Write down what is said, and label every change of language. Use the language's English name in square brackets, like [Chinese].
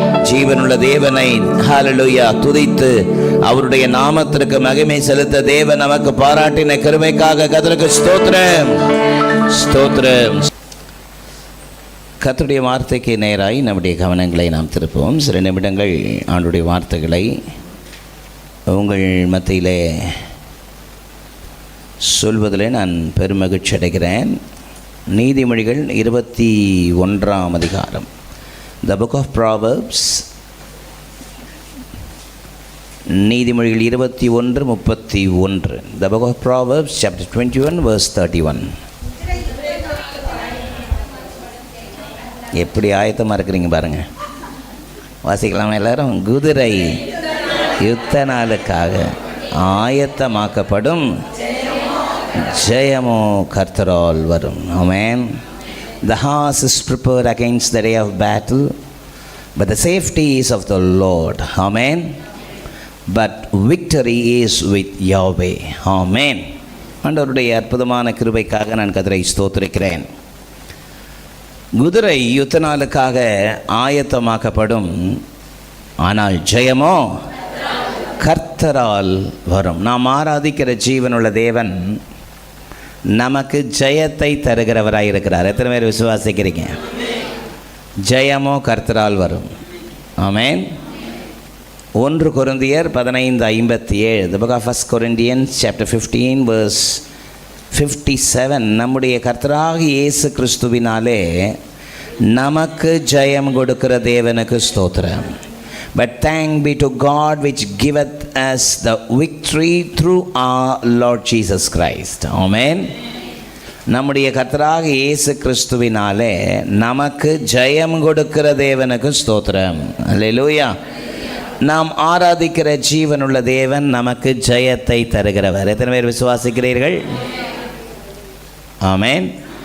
[Tamil] ஜீவனுள்ள தேவனை ஹல்லேலூயா துதித்து அவருடைய நாமத்திற்கு மகிமை செலுத்த தேவன் நமக்கு பாராட்டின கிருபைக்காக கர்த்தருக்கு ஸ்தோத்திரம் ஸ்தோத்திரம். கர்த்தருடைய வார்த்தைக்கு நேராய் நம்முடைய கவனங்களை நாம் திருப்புவோம். சில நிமிடங்கள் ஆண்டுடைய வார்த்தைகளை உங்கள் மத்தியிலே சொல்வதிலே நான் பெருமகிழ்ச்சி அடைகிறேன். நீதிமொழிகள் 21ஆம் அதிகாரம், [English] The Book of Proverbs. நீதிமொழிகள் 21:31. The Book of Proverbs, chapter 21, verse 31. [Tamil] எப்படி ஆயத்தமாக இருக்கிறீங்க பாருங்க. வாசிக்கலாமா எல்லாரும்? குதிரை யுத்த நாளுக்காக ஆயத்தமாக்கப்படும், ஜெயமோ கர்த்தரால் வரும். ஆமென். [English] The horse is prepared against the day of battle, but the safety is of the Lord. Amen. But victory is with Yahweh. Amen. [Tamil] ஆண்டவருடைய அற்புதமான கிருபைக்காக நான் கர்த்தரை ஸ்தோத்திரிக்கிறேன். குதிரை யுத்த நாளுக்காக ஆயத்தமாக்கப்படும், ஆனால் ஜெயமோ கர்த்தரால் வரும். நாம் ஆராதிக்கிற ஜீவனுள்ள தேவன் நமக்கு ஜெயத்தை தருகிறவராய் இருக்கிறார். எத்தனை பேர் விசுவாசிக்கிறீங்க? ஜெயமோ கர்த்தரால் வரும். ஆமென். [English] 1 கொரிந்தியர் 15:57. The book of 1 Corinthians chapter 15 verse 57. [Tamil] நம்முடைய கர்த்தராகிய இயேசு கிறிஸ்துவினாலே நமக்கு ஜெயம் கொடுக்கிற தேவனுக்கு ஸ்தோத்திரம். [English] But thank be to God which giveth us the victory through our Lord Jesus Christ. Amen. [Tamil] நம்முடைய கர்த்தராகிய இயேசு கிறிஸ்துவினாலே நமக்கு ஜெயம் கொடுக்கிற தேவனுக்கு ஸ்தோத்திரம். அல்லேலூயா. நாம் ஆராதிக்கிற ஜீவனுள்ள தேவன் நமக்கு ஜெயத்தை தருகிறவர். எத்தனை பேர் விசுவாசிக்கிறீர்கள்? ஆமென்.